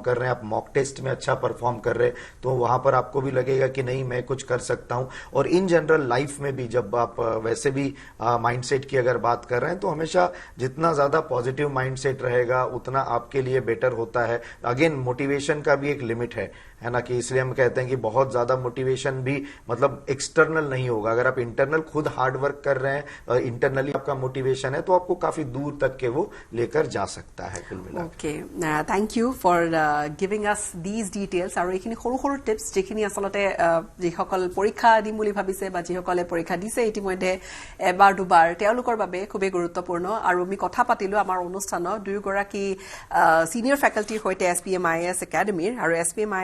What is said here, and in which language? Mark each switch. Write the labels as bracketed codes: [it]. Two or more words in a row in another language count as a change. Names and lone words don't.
[hi] कर रहे हैं आप [en] mock test [hi] में अच्छा परफॉर्म कर रहे हैं तो वहां पर आपको भी लगेगा कि नहीं मैं कुछ कर सकता हूं और [en] in general life [hi] में भी जब आप वैसे भी माइंडसेट की अगर बात कर रहे हैं तो हमेशा जितना ज्यादा [en] positive mindset [hi] रहेगा उतना आपके लिए बेटर होता है [en] again motivation [hi] का भी एक लिमिट है ना कि इसलिए हम कहते हैं कि बहुत ज्यादा मोटिवेशन भी मतलब एक्सटर्नल नहीं होगा अगर आप इंटरनल खुद [en] hard work [hi] कर रहे हैं इंटरनली आपका मोटिवेशन है तो आपको काफी दूर तक के वो लेकर जा सकता है कुल मिलाकर [en] okay thank you for giving us these details [as] আৰু এইখিনি সৰু সৰু টিপস যিখিনি আসলতে যিসকল পৰীক্ষা দিম বুলি ভাবিছে বা যিসকলে পৰীক্ষা দিছে ইতিমধ্যে এবাৰ দুবাৰ তেওঁলোকৰ বাবে খুবেই গুৰুত্বপূৰ্ণ আৰু আমি কথা পাতিলো আমাৰ অনুষ্ঠানত দুইগৰাকী সিনিয়ৰ ফেকাল্টিৰ সৈতে SPM IAS একাডেমীৰ আৰু SPM IAS